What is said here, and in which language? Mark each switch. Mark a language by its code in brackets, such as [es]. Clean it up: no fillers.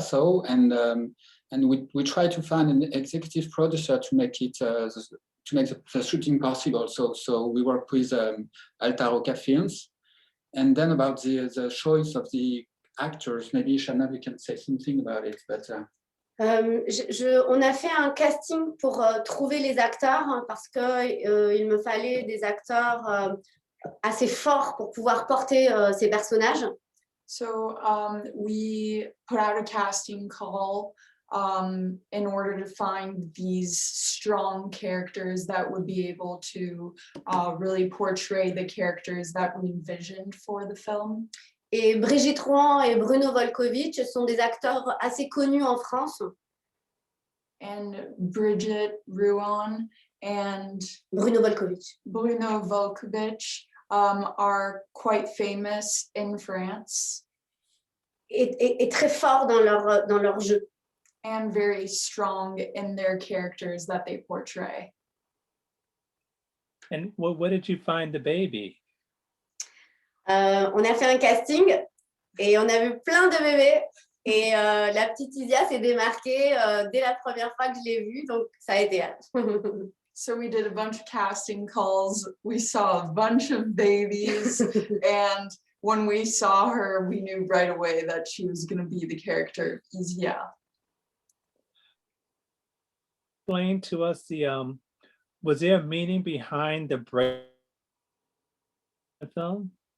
[en] So and we try to find an executive producer to make it to make the shooting possible. So we work with Alta Films, and then about the choice of the actors. Maybe Chabname, you can say something about it, but. [fr] On a fait un casting pour trouver les acteurs parce qu'il me fallait des acteurs assez forts pour pouvoir porter ces personnages. [en] So we put out a casting call in order to find these strong characters that would be able to really portray the characters that we envisioned for the film. [fr] Et Brigitte Rouen et Bruno Volkovitch sont des acteurs assez connus en France. [en] And Brigitte Rouen and Bruno Volkovitch are quite famous in France. [fr] Et très forts dans leur jeu. [en] And very strong in their characters that they portray. And what did you find the baby? [fr] On a fait un casting et on a vu plein de bébés et la petite HIZIA s'est démarquée dès la première fois que je l'ai vue, donc ça a été elle. [en] So we did a bunch of casting calls. We saw a bunch of babies, and when we saw her, we knew right away that she was going to be the character HIZIA. Explain to us was there a meaning behind the film?